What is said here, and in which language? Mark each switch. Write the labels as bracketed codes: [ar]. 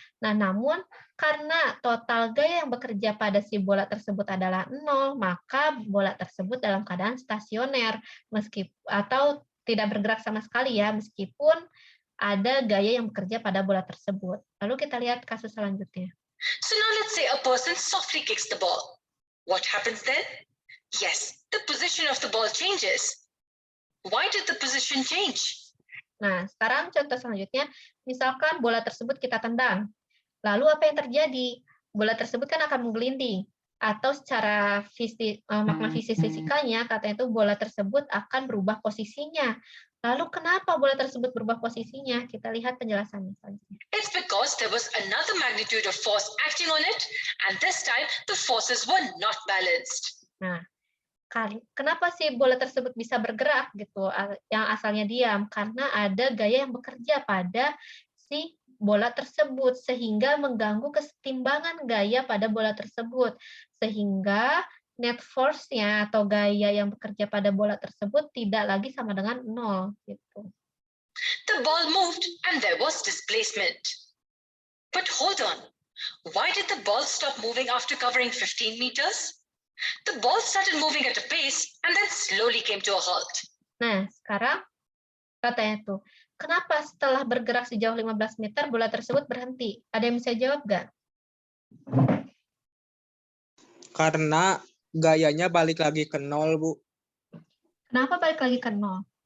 [id] Nah, namun karena total gaya yang bekerja pada si bola tersebut adalah 0, maka bola tersebut dalam keadaan stasioner atau tidak bergerak sama sekali ya, meskipun ada gaya yang bekerja pada bola tersebut. Lalu kita lihat kasus selanjutnya. [en] So now let's say a person softly kicks the ball. What happens then? Yes, the position of the ball changes. Why did the position change? [id] Nah, sekarang contoh selanjutnya, misalkan bola tersebut kita tendang. Lalu apa yang terjadi? Bola tersebut kan akan menggelinding. Atau secara makna fisikanya, katanya itu bola tersebut akan berubah posisinya. Lalu kenapa bola tersebut berubah posisinya? Kita lihat penjelasannya selanjutnya. [en] It's because there was another magnitude of force acting on it, and this time the forces were not balanced. [id] Nah, kenapa sih bola tersebut bisa bergerak gitu, yang asalnya diam? Karena ada gaya yang bekerja pada si bola tersebut sehingga mengganggu kesetimbangan gaya pada bola tersebut, sehingga net force-nya atau gaya yang bekerja pada bola tersebut tidak lagi sama dengan 0 gitu. [en] The ball moved and there was displacement. But hold on, why did the ball stop moving after covering 15 meters? The ball started moving at a pace and then slowly came to a halt. [id] Nah, sekarang katanya tuh, kenapa setelah bergerak sejauh 15 meter bola tersebut berhenti? Ada yang bisa jawab nggak? Karena gayanya balik lagi ke 0, Bu. Kenapa balik lagi ke 0?